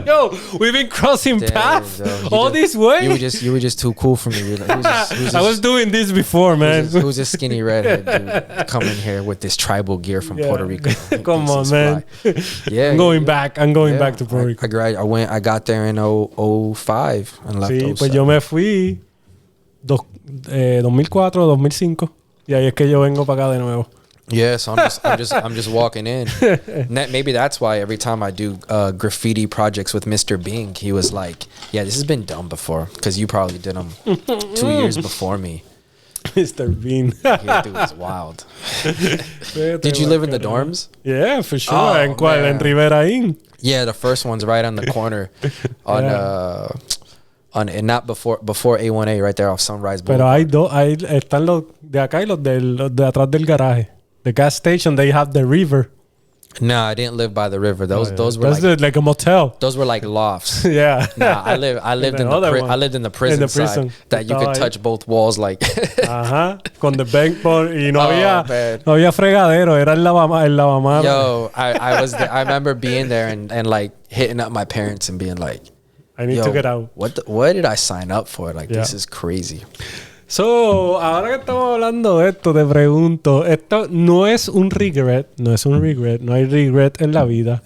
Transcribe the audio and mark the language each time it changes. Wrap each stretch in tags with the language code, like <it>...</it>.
<en>Yo, we've been crossing paths all this way. You were just too cool for me. I was doing this before, man. Who's this skinny redhead dude coming here with this tribal gear from Puerto Rico? Come on, man. I'm going back to Puerto Rico. I got there in 05 and left.</en> <es>Sí, pues yo me fui 2004, 2005 y ahí es que yo vengo para acá de nuevo.</es> <en>Yeah, so I'm just walking in. Maybe that's why every time I do graffiti projects with Mr. Bing, he was like, "Yeah, this has been done before," because you probably did them 2 years before me. Mr. Bean. Yeah, dude, it's wild. Did you live in the dorms? Yeah, for sure.</en> <es>¿En cuál?</es> <en>En Rivera Inn. Yeah, the first one's right on the corner on and not before A1A, right there off Sunrise Boulevard.</en> <es>Pero están los de acá y los de atrás del garaje.</es> <en>The gas station, they have the river. No, I didn't live by the river. Those were like a motel. Those were like lofts. Yeah. Nah, I lived in the prison side that you could touch both walls like.</en> <es>Con</es> <en>the bank board</en> <es>y no había fregadero, era el lavamanos.</es> <en>Yo, I was there. I remember being there and like hitting up my parents and being like, I need to get out. What did I sign up for? Like this is crazy.</en> <es>So, ahora que estamos hablando de esto, te pregunto, esto no es un regret, no hay regret en la vida.</es>